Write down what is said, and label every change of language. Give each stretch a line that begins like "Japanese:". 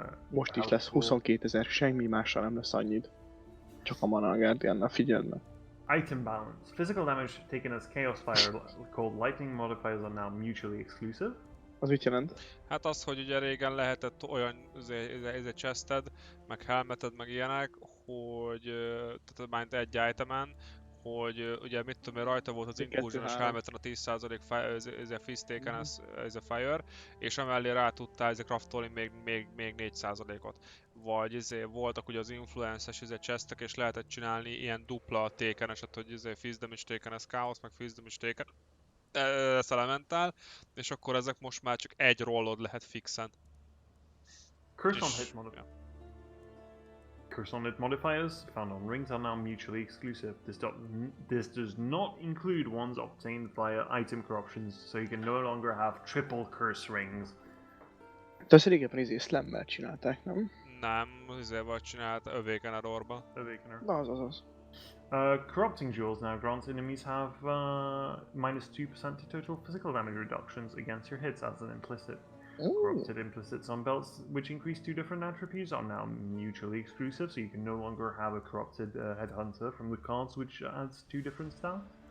Hungarian: most is lesz 22 000, semmi mással nem lesz annyit. Csak a Mana Guardiannal, figyeld meg.
English: Item balance. Physical damage taken as Chaos Fire called Lightning modifiers are now mutually exclusive.
Hungarian: Az mit jelent? Hát az, hogy ugye régen lehetett olyan egy chested, meg helmeted, meg ilyenek, hogy tehát már egy itemen, hogy ugye mit tudom én, rajta volt az Inclusion-os helmeten a 10% Fizz-téken ez a Fire, és emellé rá tudtál craftolni még 4%-ot. Vagy voltak ugye az influences chestek, és lehetett csinálni ilyen dupla tékeneset, hogy Fizz damage taken ez Chaos, meg Fizz damage taken ez Elemental, és akkor ezek most már csak egy rollod lehet fixen.
English: Curse on hit modifier. Curse on It modifiers found on rings are now mutually exclusive. This does not include ones obtained via item corruptions, so you can no longer have triple curse rings.
Hungarian: De ezt régebben slymmel csinálták, nem? Nem, azért csinált Awakener-orba. Na, az.
English: Corrupting jewels now grants enemies have minus 2% to total physical damage reductions against your hits as an implicit. Corrupted implicits on belts, which increase 2 different attributes, are now mutually exclusive, so you can no longer have a corrupted headhunter from the cards, which adds 2 different stats.